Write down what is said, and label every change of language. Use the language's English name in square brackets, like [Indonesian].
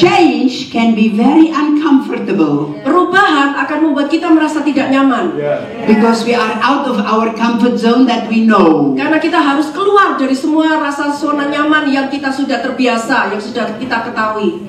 [English] Change can be very uncomfortable [Indonesian] Perubahan akan membuat kita merasa tidak nyaman. [English] because we are out of our comfort zone that we know. [Indonesian] Karena kita harus keluar dari semua rasa zona nyaman yang kita sudah terbiasa, yang sudah kita ketahui.